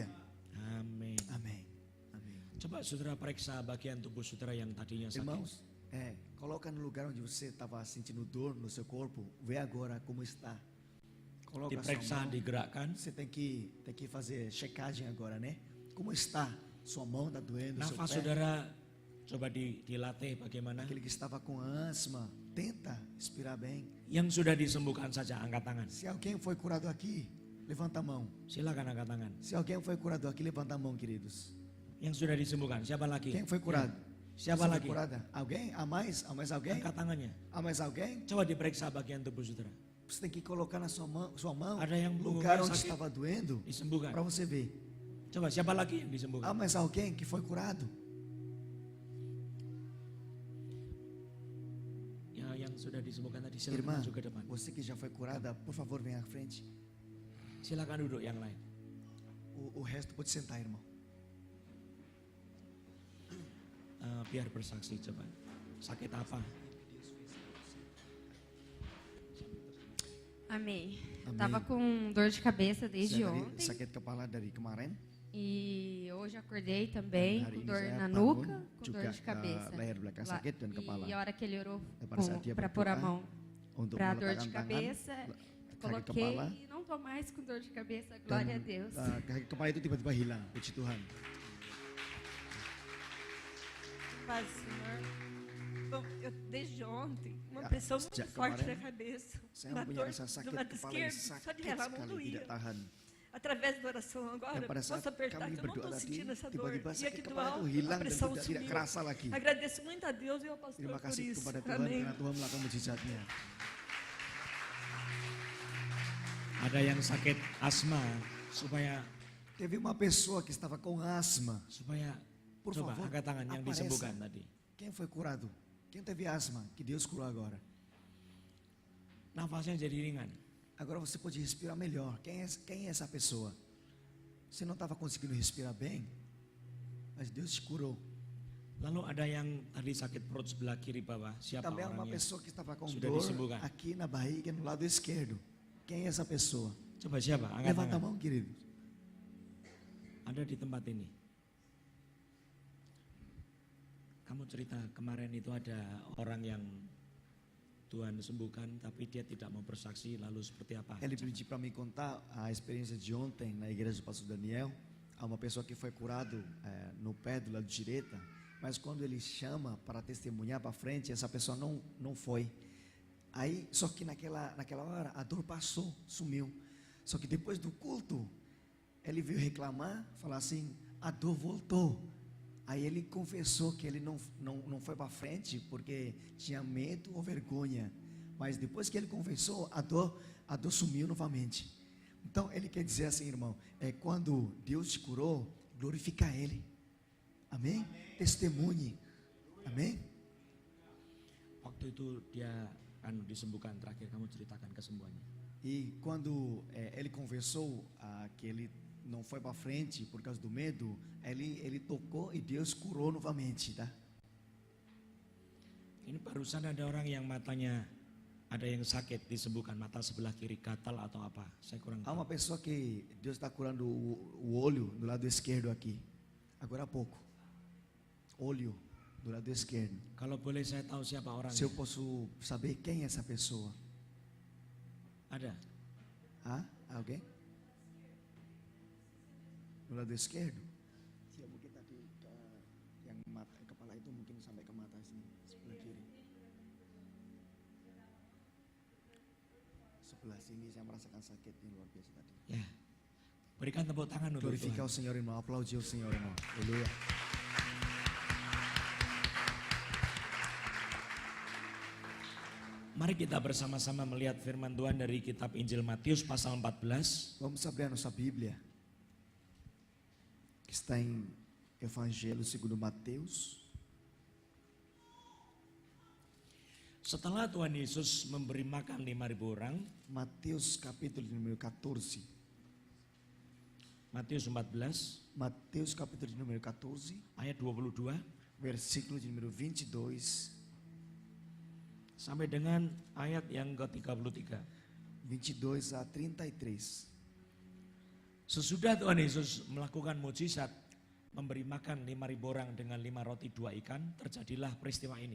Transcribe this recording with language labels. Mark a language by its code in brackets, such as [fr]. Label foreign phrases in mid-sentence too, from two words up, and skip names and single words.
[id] Amin. [pt] Amém. Amém. [id] Coba saudara periksa bagian tubuh saudara yang tadinya sakit. [pt] Irmãos, coloca no lugar onde você estava sentindo dor no seu corpo. Vê agora como está. Coloca a sua [id] Diperiksa, [pt] mão. [id] digerakkan. [pt] Você tem que fazer checagem agora, né? Como está? Sua mão está doendo, seu [id] Nafas [pt] pé. [id] saudara coba dilatih bagaimana. [pt] Aquele que estava com asma, tenta respirar bem. [id] Yang sudah disembuhkan saja angkat tangan. [pt] Se alguém foi curado aqui, levanta a mão. [id] Silakan angkat tangan. [pt] Se alguém foi curado aqui, levanta a mão, queridos. [id] Yang sudah disembuhkan, siapa lagi? [pt] Quem foi curado? [id] Siapa [pt] Você foi [id] lagi? [pt] curada? Alguém? Há mais? Há mais alguém? [id] Angkat tangannya. [pt] Há mais alguém? [id] Coba diperiksa bagian tubuh saudara. [pt] Você tem que colocar na sua mão [id] Ada yang [pt] no lugar [id] mengunggah [pt] onde [id] sakit. [pt] estava doendo, [id] Disembuhkan. [pt] para você ver. [id] Coba siapa lagi yang [pt] Há [id] disembuhkan? [pt] mais alguém que foi curado? [id] Ya, yang sudah disembuhkan tadi silakan [pt] Irmã, [id] maju ke depan. [pt] você que já foi curada, por favor, venha à frente. [id] Silakan duduk yang lain. O resto pode sentar, irmão. Biar bersaksi coba. Sakit apa? [pt] Amém. Amém. Tava com dor de cabeça desde [id] Saya [pt] ontem. [id] sakit kepala dari kemarin. [pt] E hoje acordei também [id] Hari [pt] com [id] ini [pt] dor [id] saya [pt] na [id] bangun [pt] nuca, com [id] juga, [pt] dor de cabeça. [id] leher belakang [pt] Lá- [id] sakit dan kepala. [pt] E a hora que ele orou [id] Pada saat dia [pt] para pôr a [id] berdoa, [pt] mão [id] Untuk [pt] para dor de [id] meletakkan tangan, [pt] cabeça, [id] sakit [pt] coloquei [id] kepala, [pt] e não tô mais com dor de cabeça. Glória a Deus. [id] sakit kepala itu tiba-tiba hilang. Puji Tuhan. [pt] Paz, Senhor. Bom, eu, desde ontem, uma [id] Ya, [pt] pressão [id] sejak [pt] muito forte [id] kemarin, [pt] na cabeça. [id] Saya [pt] Uma [id] mempunyai [pt] dor [id] rasa [pt] do [id] sakit [pt] lado [id] kepala yang [pt] esquerdo, só de [id] sakit [pt] relar não [id] sekali, [pt] doía. [id] tidak tahan. [pt] Através da oração agora, [id] Dan pada saat [pt] posso apertar [id] kami [pt] que eu não [id] berdoa [pt] estou [id] tadi, [pt] sentindo essa dor. [id] tiba-tiba [pt] E [id] sakit [pt] aqui do [id] kepala itu [pt] alto, a [id] hilang dan [pt] pressão [id] tidak [pt] sumiu. [id] kerasa lagi. [pt] Agradeço muito a Deus e ao pastor [id] Terima [pt] por [id] kasih [pt] isso. [id] kepada Tuhan [pt] Amém. [id] karena Tuhan melakukan mujizatnya. Ada yang sakit asma supaya [pt] Teve uma pessoa que estava com asma. Por [id] coba [pt] favor, [id] angkat tangan yang [pt] apareça. [id] disembuhkan tadi. [pt] Quem foi curado? Quem teve asma? Que Deus curou agora. [id] Nafasnya jadi ringan. [pt] Agora você pode respirar melhor. Quem é essa pessoa? Você não estava conseguindo respirar bem, mas Deus te curou. [id] Lalu ada yang tadi sakit perut sebelah kiri bawah. Siapa [pt] Também há uma [id] orangnya? [pt] pessoa que estava com [id] Sudah [pt] dor [id] disembuhkan. [pt] aqui na barriga, no lado esquerdo. Quem é essa pessoa? [id] Coba siapa? Angkat [pt] Levanta a [id] tangan. [pt] mão, querido. [id] Ada di tempat ini. Kamu cerita kemarin itu ada orang yang Tuhan sembuhkan tapi dia tidak mau bersaksi, lalu seperti apa? [pt] Ele pediu para me contar a experiência de ontem na igreja do pastor Daniel. Há uma pessoa que foi curado no pé do lado direito, mas quando ele chama para testemunhar para frente, essa pessoa não foi. Aí, só que naquela hora a dor passou, sumiu. Só que depois do culto, ele veio reclamar, falar assim, a dor voltou. Aí ele confessou que ele não foi para frente porque tinha medo ou vergonha. Mas depois que ele confessou, a dor sumiu novamente. Então ele quer dizer assim, irmão, quando Deus te curou, glorifica Ele. Amém? Testemunhe. Amém? [id] Waktu itu dia disembuhkan, terakhir kamu ceritakan kesembuhannya. [pt] E quando ele confessou que ele não foi para frente por causa do medo, ele tocou e Deus curou novamente, tá? [id] Ini barusan ada orang yang matanya ada yang sakit disembuhkan, mata sebelah kiri gatal atau apa? Saya kurang [pt] Há [id] tahu. [pt] uma pessoa que Deus está curando o olho do lado esquerdo aqui. Agora há pouco. Olho do lado esquerdo. [id] Kalau boleh saya tahu siapa [pt] Se eu [id] orangnya? [pt] posso saber quem é essa pessoa? [id] Ada. Hah? [pt] Alguém? Do lado esquerdo? Sim, [id] mungkin tadi yang mata, kepala itu mungkin sampai ke mata sini, sebelah kiri. Sebelah sini saya merasakan sakit yang luar biasa tadi. Ya. Berikan tepuk tangan untuk [pt] Glorificar o [id] Tuhan. [pt] Senhor, irmão. Aplaudir o Senhor, irmão. Aleluia. [id] Mari kita bersama-sama melihat firman Tuhan dari kitab Injil Matius pasal 14. [pt] Vamos abrir a nossa Bíblia, que está em Evangelho segundo Mateus. [id] Setelah Tuhan Yesus memberi makan 5.000 orang, [pt] Mateus capítulo de número 14. [id] Matius 14 [pt] Mateus capítulo de número 14, [id] ayat 22 [pt] versículo de número 22. [id] sampai dengan ayat yang ke-33. [pt] 22 a 33. [id] Sesudah Tuhan Yesus melakukan mujizat memberi makan 5.000 orang dengan 5 roti 2 ikan, terjadilah peristiwa ini.